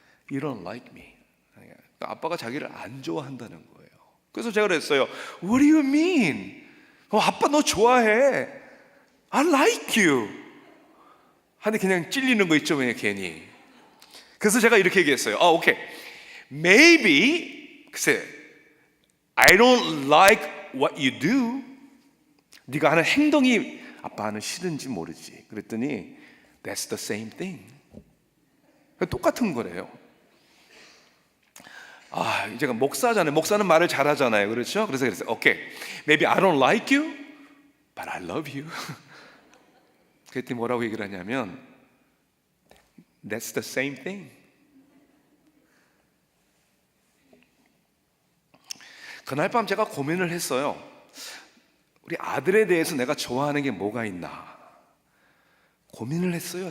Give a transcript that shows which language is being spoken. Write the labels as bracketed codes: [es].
[en] You don't like me. [ko] 아빠가 자기를 안 좋아한다는 거예요. 그래서 제가 그랬어요. [en] What do you mean? [ko] 아빠 너 좋아해. [en] I like you. [ko] 하는데 그냥 찔리는 거 있죠, 그냥 괜히. 그래서 제가 이렇게 얘기했어요. 오케이. [en] Maybe, [ko] 글쎄, [en] I don't like what you do. [ko] 네가 하는 행동이 아빠는 싫은지 모르지. 그랬더니 [en] That's the same thing. [ko] 똑같은 거래요. 제가 목사잖아요. 목사는 말을 잘하잖아요. 그렇죠? 그래서 그랬어요. [en] Okay, maybe I don't like you, but I love you. [ko] 그랬더니 뭐라고 얘기를 하냐면 [en] That's the same thing. [ko] 그날 밤 제가 고민을 했어요. 우리 아들에 대해서 내가 좋아하는 게 뭐가 있나 고민을 했어요.